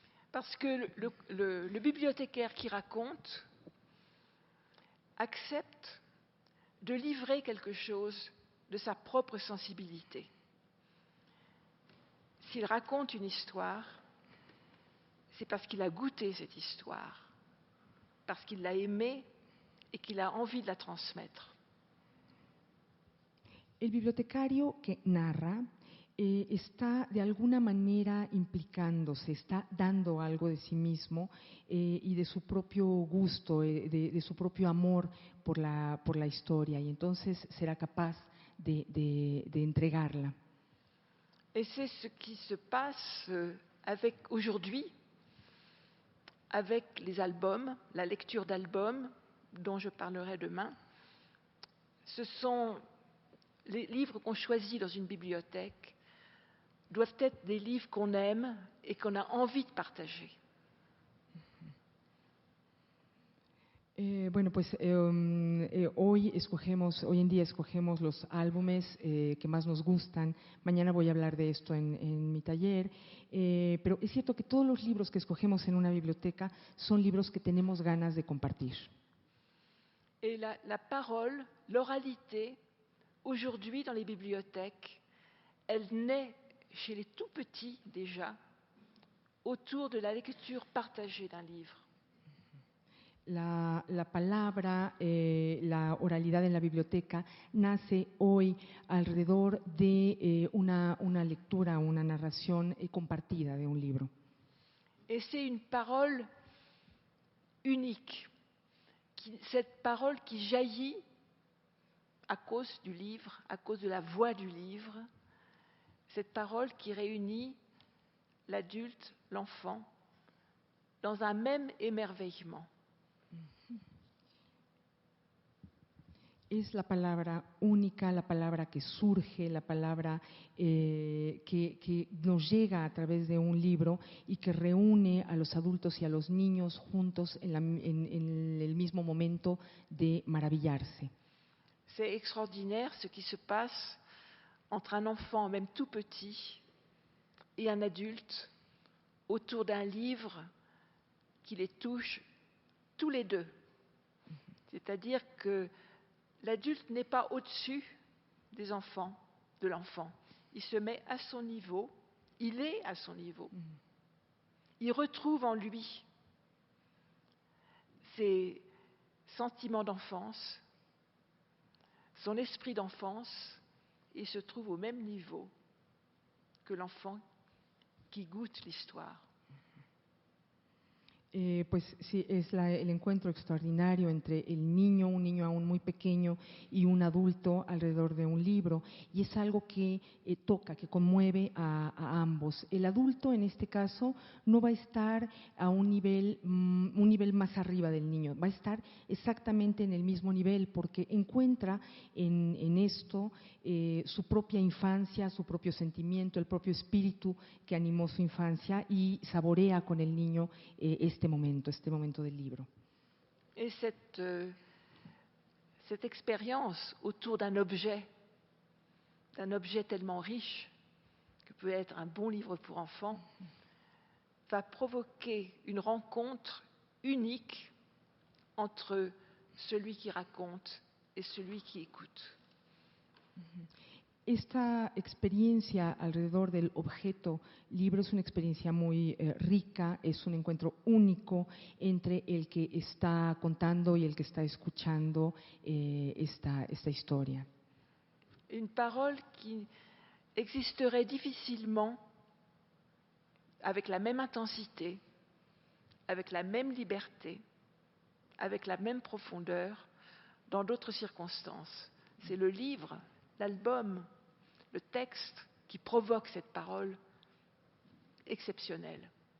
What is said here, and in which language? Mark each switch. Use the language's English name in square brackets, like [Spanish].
[French] Parce que le bibliothécaire qui raconte accepte de livrer quelque chose de sa propre sensibilité. S'il raconte une histoire, c'est parce qu'il a goûté cette histoire, parce qu'il l'a aimée et qu'il a envie de la transmettre. [Spanish] El bibliotecario que narra está de alguna manera implicándose, está dando algo de sí mismo y de su propio gusto, de su propio amor por la historia, y entonces será capaz de entregarla. [French] Et c'est ce qui se passe aujourd'hui avec les albums, la lecture d'albums dont je parlerai demain. Ce sont les livres qu'on choisit dans une bibliothèque doivent être des livres qu'on aime et qu'on a envie de partager. [Spanish] Bueno, pues hoy en día escogemos los álbumes que más nos gustan. Mañana voy a hablar de esto en mi taller. Pero es cierto que todos los libros que escogemos en una biblioteca son libros que tenemos ganas de compartir. [French] Et la parole, l'oralité, aujourd'hui dans les bibliothèques, elle naît chez les tout petits déjà, autour de la lecture partagée d'un livre. [Spanish] La palabra, la oralidad en la biblioteca nace hoy alrededor de una lectura, una narración compartida de un libro. [French] Et c'est une parole unique, cette parole qui jaillit à cause du livre, à cause de la voix du livre, cette parole qui réunit l'adulte, l'enfant, dans un même émerveillement. [Spanish] Es la palabra única, la palabra que surge, la palabra que nos llega a través de un libro y que reúne a los adultos y a los niños juntos en el mismo momento de maravillarse. [French] C'est extraordinaire ce qui se passe entre un enfant, même tout petit, et un adulte autour d'un livre qui les touche tous les deux. C'est-à-dire que l'adulte n'est pas au-dessus des enfants, de l'enfant. Il se met à son niveau, il est à son niveau. Il retrouve en lui ses sentiments d'enfance, son esprit d'enfance, et se trouve au même niveau que l'enfant qui goûte l'histoire. [Spanish] Pues sí, es el encuentro extraordinario entre el niño, un niño aún muy pequeño, y un adulto alrededor de un libro, y es algo que toca, que conmueve a ambos. El adulto, en este caso, no va a estar a un nivel más arriba del niño, va a estar exactamente en el mismo nivel, porque encuentra en esto su propia infancia, su propio sentimiento, el propio espíritu que animó su infancia, y saborea con el niño este momento del libro. [French] Et cette expérience autour d'un objet tellement riche que peut être un bon livre pour enfants, va provoquer une rencontre unique entre celui qui raconte et celui qui écoute. [Spanish] Esta experiencia alrededor del objeto libro es una experiencia muy rica, es un encuentro único entre el que está contando y el que está escuchando esta historia. [French] Une parole qui existerait difficilement avec la même intensité, avec la même liberté, avec la même profondeur dans d'autres circonstances. C'est le livre, l'album, le texte qui provoque cette parole exceptionnelle.